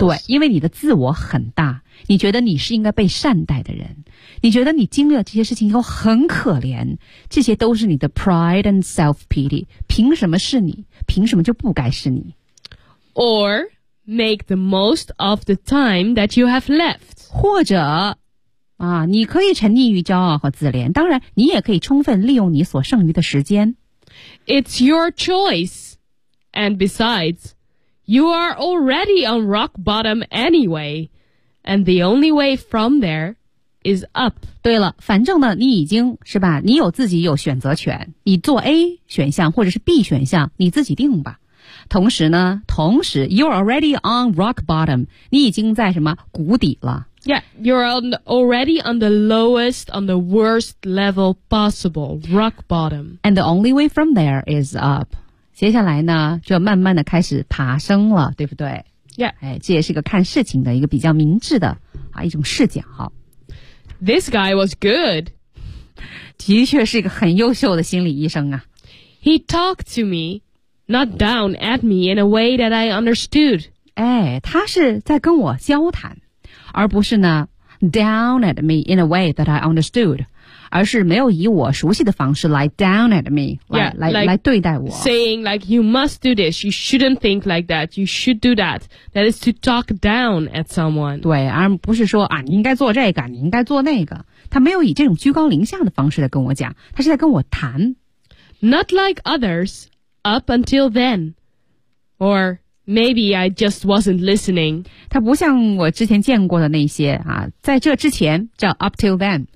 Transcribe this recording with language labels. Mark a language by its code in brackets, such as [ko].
[zh] 对，因为你的自我很大，你觉得你是应该被善待的人，你觉得你经历了这些事情以后很可怜，这些都是你的 [en] pride and self-pity, [zh] 凭什么是你，凭什么就不该是你。 [en] Or make the most of the time that you have left. [zh] 或者啊，你可以沉溺于骄傲和自怜，当然你也可以充分利用你所剩余的时间。 [en] It's your choice. And besides, you are already on rock bottom anyway. And the only way from there is up. [zh] 对了，反正呢，你已经是吧，你有自己有选择权，你做 A 选项或者是 B 选项，你自己定吧。同时呢，同时 [en] you're already on rock bottom, [zh] 你已经在什么谷底了。 [en] Yeah, you're already on the lowest, on the worst level possible, rock bottom. And the only way from there is up. [zh] 接下来呢，就慢慢的开始爬升了，对不对 [en] ？Yeah. [zh] 哎，这也是一个看事情的一个比较明智的啊一种视角。 [en] This guy was good. [zh] 的确是一个很优秀的心理医生啊。 [en] He talked to me, not down at me in a way that I understood. [zh] 哎，他是在跟我交谈。而不是呢 [en] down at me in a way that I understood, [zh] 而是没有以我熟悉的方式来 [en] down at me, [zh] 来对待我。 [en] Saying like, you must do this, you shouldn't think like that, you should do that. That is to talk down at someone. [zh] 对，而不是说啊，你应该做这个，你应该做那个。他没有以这种居高临下的方式来跟我讲，他是在跟我谈。 [en] Not like others, up until then. Or... Maybe I just wasn't listening. [zh] 他不像我之前见过的那些啊，在这之前叫 [en] up till then、